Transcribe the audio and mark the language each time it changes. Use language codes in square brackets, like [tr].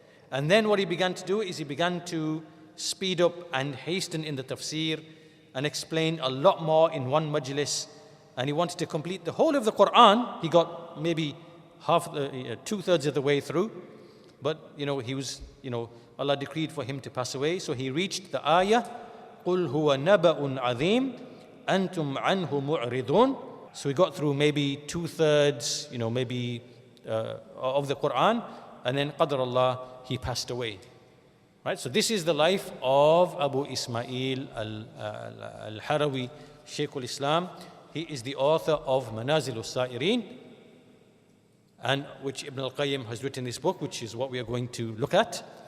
[en] And then what he began to do is he began to speed up and hasten in the tafsir and explain a lot more in one majlis. And he wanted to complete the whole of the Qur'an. He got maybe two-thirds of the way through. But, he was, Allah decreed for him to pass away. So he reached the ayah, [ar] قُلْ هُوَ نَبَأٌ عَظِيمٌ أَنْتُمْ عَنْهُ مُعْرِضُونَ. [en] So he got through maybe two-thirds, of the Qur'an, and then qadar Allah, he passed away. Right? So this is the life of Abū Ismā'īl al-Harawī, Shaykh al-Islam. He is the author of Manazil Al-Sa'ireen, and which Ibn al-Qayyim has written this book, which is what we are going to look at.